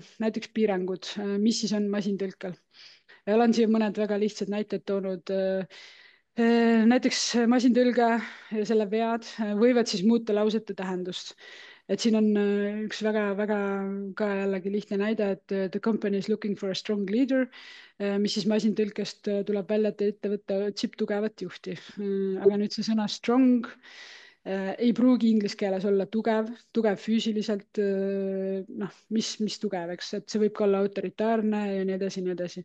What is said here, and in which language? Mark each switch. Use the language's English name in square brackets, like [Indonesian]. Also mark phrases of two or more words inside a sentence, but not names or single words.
[Estonian] Näiteks piirangud, mis siis on masintõlkel? Ja olen siia mõned väga lihtsad näited toonud. Näiteks masintõlge ja selle vead võivad siis muuta lausete tähendust. Et siin on üks väga-väga ka jällegi lihtne näide, et [English] the company is looking for a strong leader, [Estonian] mis siis masintõlkest tuleb välja, et ettevõte otsib tugevat juhti. Aga nüüd see sõna strong ei pruugi inglise keeles olla tugev füüsiliselt, noh, mis tugev, eks, et see võib ka olla autoritaarne ja nii edasi, nii edasi.